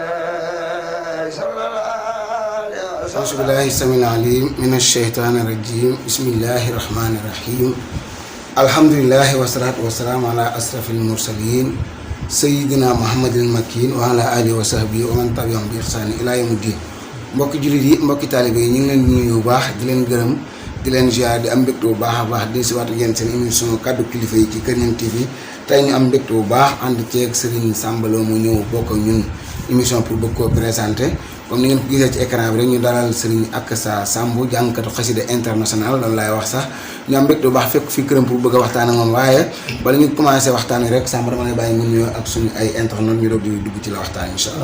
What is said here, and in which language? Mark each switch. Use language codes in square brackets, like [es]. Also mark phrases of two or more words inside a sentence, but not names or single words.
[ar] أعوذ بالله السميع العليم من الشيطان الرجيم بسم الله الرحمن الرحيم الحمد لله والصلاة والسلام على أشرف المرسلين سيدنا محمد المكين وعلى آله وصحبه ومن تبعهم بإحسان إلى يوم الدين [wo] mbokki jullit yi mbokki taalibe yi ñu ngi leen di nuyu bu baax di leen gërëm di leen ziar di am mbégte bu baax a baax di si waat ak yéen seen émission kaddu kilifa yi ci Kër Ñang TV tey ñu am mbégte bu baax ànd ceeg Serigne Samba Lo mu ñëw bokk ak ñun [fr] émission pour [wo] bëgg koo [fr] présenté comme [wo] ni ngeen ko gisee ci écran bi rek ñu dalal Serigne Akassa Samb jàngkatu xasida international loolu laay wax sax ñu am mbégte bu baax fekk fii këram pour bëgg a waxtaan ak moom waaye bala ñu commencé waxtaan rek Samba dama lay bàyyi nga nuyoo ak suñu ay internet ñu doog di dugg ci la waxtaan [ar] إن شاء الله.